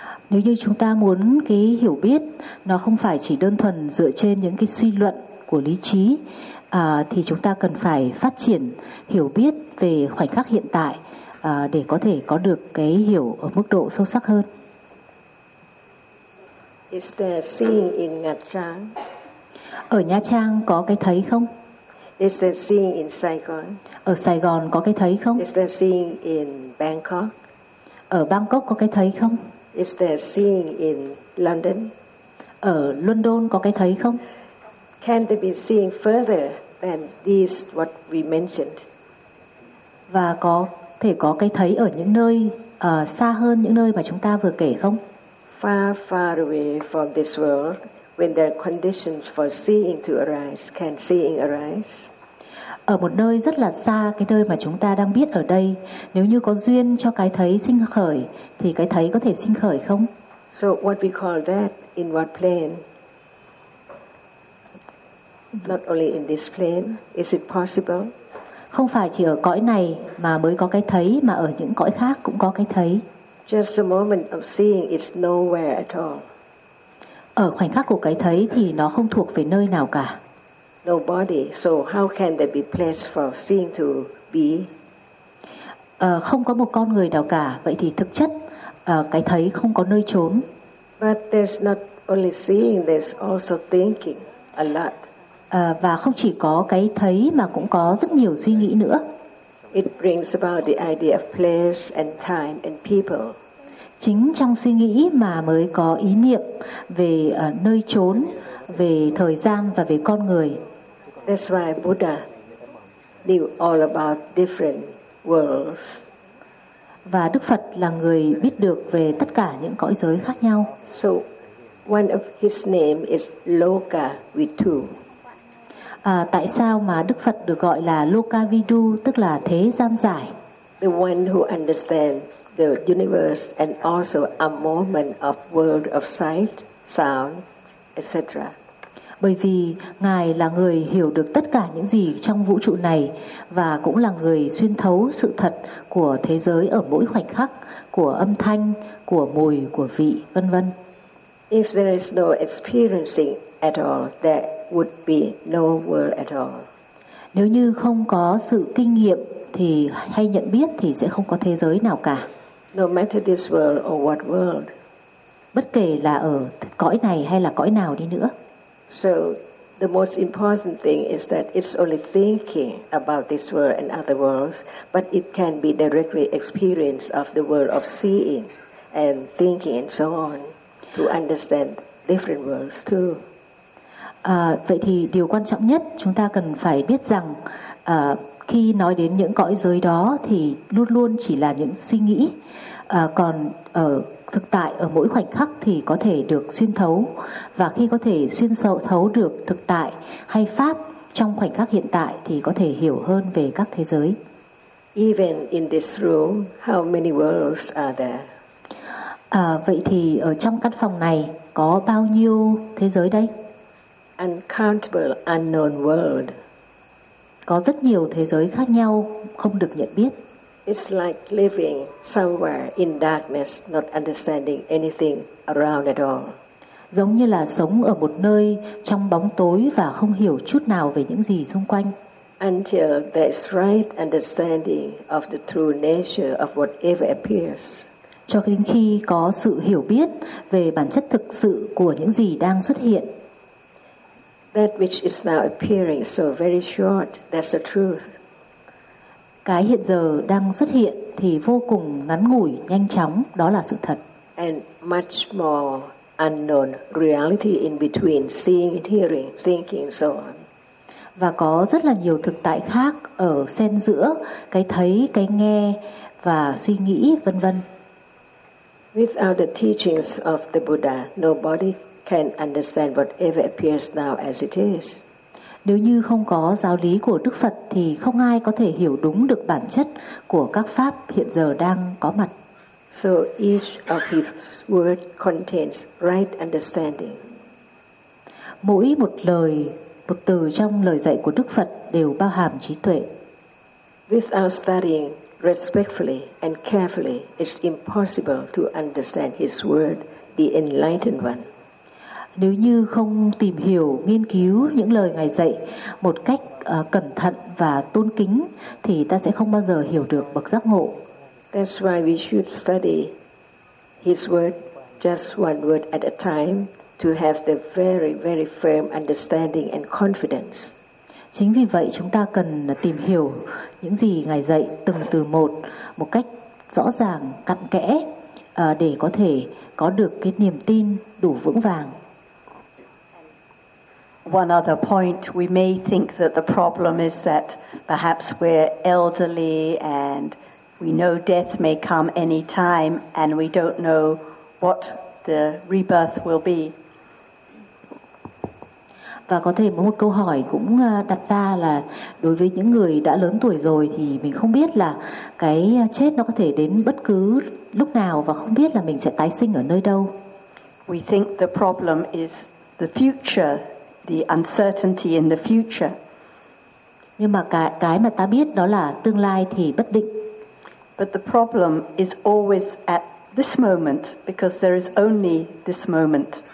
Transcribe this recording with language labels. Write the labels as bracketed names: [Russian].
[Vietnamese] Nếu như chúng ta muốn cái hiểu biết nó không phải chỉ đơn thuần dựa trên những cái suy luận của lý trí, thì chúng ta cần phải phát triển hiểu biết về khoảnh khắc hiện tại để có thể có được cái hiểu ở mức độ sâu sắc hơn. [English] Is there a seeing in Nha Trang? [Vietnamese] Ở Nha Trang có cái thấy không? [English] Is there seeing in Saigon? [Vietnamese] Ở Sài Gòn có cái thấy không? [English] Is there seeing in Bangkok? [Vietnamese] Ở Bangkok có cái thấy không? [English] Is there seeing in London? [Vietnamese] Ở London có cái thấy không? [English] Can there be seeing further than these what we mentioned? [Vietnamese] Và có thể có cái thấy ở những nơi xa hơn những nơi mà chúng ta vừa kể không? [English] far, far away from this world, when there are conditions for seeing to arise, can seeing arise? [Vietnamese] Ở một nơi rất là xa, cái nơi mà chúng ta đang biết ở đây, nếu như có duyên cho cái thấy sinh khởi, thì cái thấy có thể sinh khởi không? [English] So what we call that, in what plane? Not only in this plane, is it possible? [Vietnamese] Không phải chỉ ở cõi này mà mới có cái thấy, mà ở những cõi khác cũng có cái thấy. [English] Just a moment of seeing is nowhere at all. [Vietnamese] Ở khoảnh khắc của cái thấy thì nó không thuộc về nơi nào cả. [English] No body, so how can there be place for seeing to be? [Vietnamese] Không có một con người nào cả, vậy thì thực chất cái thấy không có nơi trốn. [English] But there's not only seeing, there's also thinking a lot. [Vietnamese] Và không chỉ có cái thấy mà cũng có rất nhiều suy nghĩ nữa. [English] It brings about the idea of place and time and people. [Vietnamese] Chính trong suy nghĩ mà mới có ý niệm về nơi trốn, về thời gian và về con người. [English] That's why Buddha knew all about different worlds. [Vietnamese] Và Đức Phật là người biết được về tất cả những cõi giới khác nhau. [English] So one of his name is Loka Vidu. [Vietnamese] Tại sao mà Đức Phật được gọi là Lokavidu, tức là thế gian giải? [English] The one who understands the universe and also a moment of world of sight, sound, etc. [Vietnamese] Bởi vì Ngài là người hiểu được tất cả những gì trong vũ trụ này và cũng là người xuyên thấu sự thật của thế giới ở mỗi khoảnh khắc, của âm thanh, của mùi, của vị, vân vân. [English] If there is no experiencing at all, there would be no world at all. [Vietnamese] Nếu như không có sự kinh nghiệm thì hay nhận biết thì sẽ không có thế giới nào cả. [English] No matter this world or what world. [Vietnamese] Bất kể là ở cõi này hay là cõi nào đi nữa. [English] So the most important thing is that it's only thinking about this world and other worlds, but it can be directly experience of the world of seeing and thinking and so on to understand different worlds too. [Vietnamese] Vậy thì điều quan trọng nhất chúng ta cần phải biết rằng khi nói đến những cõi giới đó thì luôn luôn chỉ là những suy nghĩ, còn ở thực tại ở mỗi khoảnh khắc thì có thể được xuyên thấu, và khi có thể xuyên thấu được thực tại hay pháp trong khoảnh khắc hiện tại thì có thể hiểu hơn về các thế giới. [English] Even in this room, how many worlds are there? [Vietnamese] Vậy thì ở trong căn phòng này có bao nhiêu thế giới đây? [English] Uncountable unknown world. [Vietnamese] Có rất nhiều thế giới khác nhau không được nhận biết. [English] It's like living somewhere in darkness, not understanding anything around at all. [Vietnamese] Giống như là sống ở một nơi trong bóng tối và không hiểu chút nào về những gì xung quanh. [English] Until there's right understanding of the true nature of whatever appears. [Vietnamese] Cho đến khi có sự hiểu biết về bản chất thực sự của những gì đang xuất hiện. [English] That which is now appearing so very short, that's the truth. [Vietnamese] Cái hiện giờ đang xuất hiện thì vô cùng ngắn ngủi, nhanh chóng, đó là sự thật. [English] And much more unknown reality in between seeing and hearing, thinking and so on. [Vietnamese] Và có rất là nhiều thực tại khác ở xen giữa cái thấy, cái nghe và suy nghĩ vân vân. [English] Without the teachings of the Buddha, nobody can understand whatever appears now as it is. [Vietnamese] Nếu như không có giáo lý của Đức Phật thì không ai có thể hiểu đúng được bản chất của các pháp hiện giờ đang có mặt. [English] So each of his words contains right understanding. [Vietnamese] Mỗi một lời, một từ trong lời dạy của Đức Phật đều bao hàm trí tuệ. [English] Without studying respectfully and carefully, it's impossible to understand his word, the enlightened one. [Vietnamese] Nếu như không tìm hiểu, nghiên cứu những lời Ngài dạy một cách cẩn thận và tôn kính thì ta sẽ không bao giờ hiểu được bậc giác ngộ. [English] That's why we should study his word just one word at a time to have the very very firm understanding and confidence. [Vietnamese] Chính vì vậy chúng ta cần tìm hiểu những gì Ngài dạy từng từ một, một cách rõ ràng, cặn kẽ để có thể có được cái niềm tin đủ vững vàng. [English] One other point, we may think that the problem is that perhaps we're elderly and we know death may come any time and we don't know what the rebirth will be. [Vietnamese] Và có thể một câu hỏi cũng đặt ra là đối với những người đã lớn tuổi rồi thì mình không biết là cái chết nó có thể đến bất cứ lúc nào và không biết là mình sẽ tái sinh ở nơi đâu. [English] We think the problem is the future, the uncertainty in the future. [Vietnamese] Nhưng mà cái mà ta biết đó là tương lai thì bất định. [English] But the problem is always at this moment because there is only this moment.